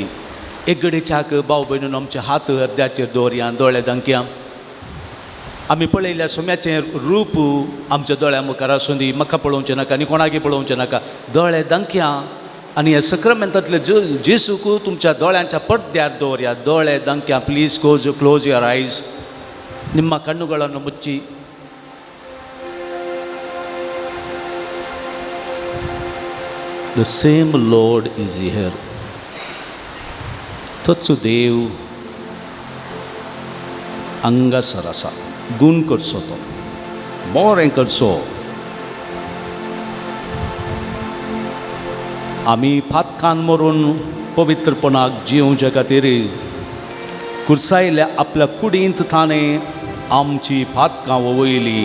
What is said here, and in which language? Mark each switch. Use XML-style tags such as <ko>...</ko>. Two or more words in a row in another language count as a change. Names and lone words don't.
<kok>एक गडेच्याक भाव भयणून आमचे हात अर्द्याचेर दवरया, दोळे धांकया. आमी पळयल्या सोम्याचें रूप आमच्या दोळ्या मुखार आसूं दी, म्हाका पळोवचें नाका आनी कोणाकय पळोवचें नाका. दोळे धांकया आनी ह्या सक्रामेंतांतले जेसूक तुमच्या दोळ्यांच्या पडद्यार दवरया. दोळे धांकया.</kok> <en>please close your eyes.</en> <kn>ನಿಮ್ಮ ಕಣ್ಣುಗಳನ್ನು ಮುಚ್ಚಿ</kn> <en>the same Lord is here.</en> <kok>तोच देव हांगासर आसा. गूण करचो तो, बरें करचो. आमी फातकान मरून पवित्रपणाक जिवचे खातीर कुर्सायल्या आपल्या कुडींत ताणें आमची फातकां वळयली.</kok>